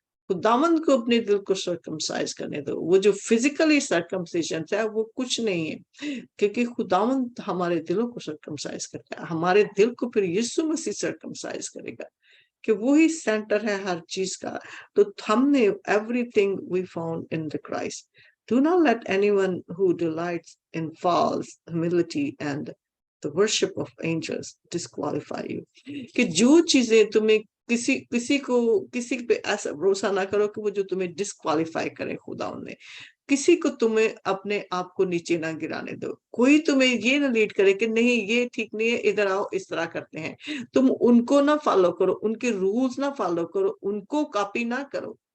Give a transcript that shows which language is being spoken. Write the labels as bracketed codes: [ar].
[ur] خداوند کو اپنے دل کو سرکمسائز کرنے دو۔ وہ جو فزیکلی سرکمسیشن ہے وہ کچھ نہیں ہے، کیونکہ خداوند ہمارے دلوں کو سرکمسائز کرتا ہے، ہمارے دل کو پھر یسوع مسیح سرکمسائز کرے گا، کہ وہی سینٹر ہے ہر چیز کا۔ تو ہم نے [en] everything we found in the Christ. Do not let anyone who delights in false humility and the worship of angels disqualify you. [ur] کہ جو چیزیں تمہیں کسی پہ ایسا بھروسہ نہ کرو کہ وہ جو تمہیں ڈسکوالیفائی کرے خداوند میں، کسی کو تمہیں اپنے آپ کو نیچے نہ گرانے دو، کوئی تمہیں یہ نہ لیڈ کرے کہ نہیں یہ ٹھیک نہیں ہے، ادھر آؤ، اس طرح کرتے ہیں، تم ان کو نہ فالو کرو، ان کے رولز نہ فالو کرو، ان کو کاپی نہ کرو،